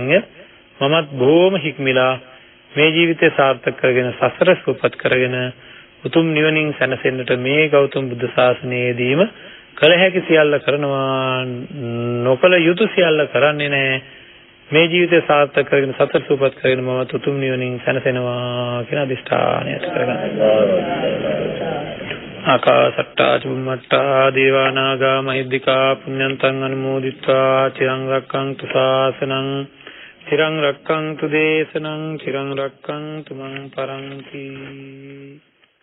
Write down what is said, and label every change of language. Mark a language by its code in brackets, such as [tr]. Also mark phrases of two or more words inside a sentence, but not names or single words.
[si] මමත් බොහොම හික්මිලා මේ ජීවිතය සාර්ථක කරගෙන සසර සුවපත් කරගෙන උතුම් නිවනින් සැනසෙන්නට මේ ගෞතම බුද්ධ ශාසනයේදීම කළ හැකි සියල්ල කරනවා, නොකළ යුතු සියල්ල කරන්නේ නැහැ. මේ ජීවිතය සාර්ථක කරගෙන සතර සූපත් කරගෙන මම තුතුම් නිවනින් සැනසෙනවා කියන අදිෂ්ඨානය ඇති කරගන්න. [pi] ආකාසට්ටා චුම්මට්ටා දේවා නාග මහිද්దికා පුඤ්ඤන්තං අනුමෝදිත්වා චිරං රක්ඛන්තු ශාසනං චිරං රක්ඛන්තු දේශනං චිරං රක්ඛන්තු මං පරන්ති.